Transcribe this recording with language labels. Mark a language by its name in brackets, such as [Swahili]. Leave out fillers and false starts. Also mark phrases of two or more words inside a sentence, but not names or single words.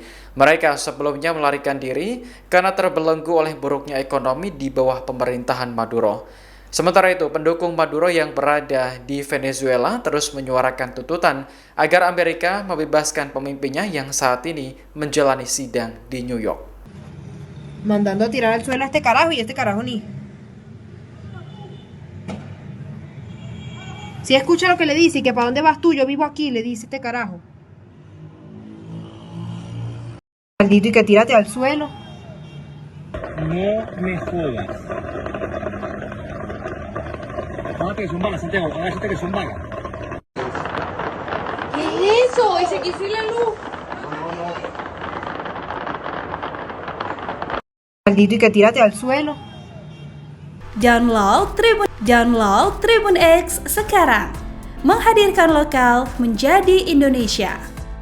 [Indonesian] Mereka sebelumnya melarikan diri karena terbelenggu oleh buruknya ekonomi di bawah pemerintahan Maduro. Sementara itu, pendukung Maduro yang berada di Venezuela terus menyuarakan tuntutan agar Amerika membebaskan pemimpinnya yang saat ini menjalani sidang di New York. [Spanish] Mandando a tirar al suelo a este carajo y este carajo ni. Si escucha lo que le dice y que para dónde vas tú, yo vivo aquí, le dice este carajo. Maldito y que tírate al suelo. No me jodas. Hágate que son balas, Santiago. Hágate que son balas. ¿Qué es eso? ¿Y se quiso ir la luz? Maldito y que tírate al suelo. [Indonesian] Download Tribun X sekarang. Menghadirkan lokal menjadi Indonesia.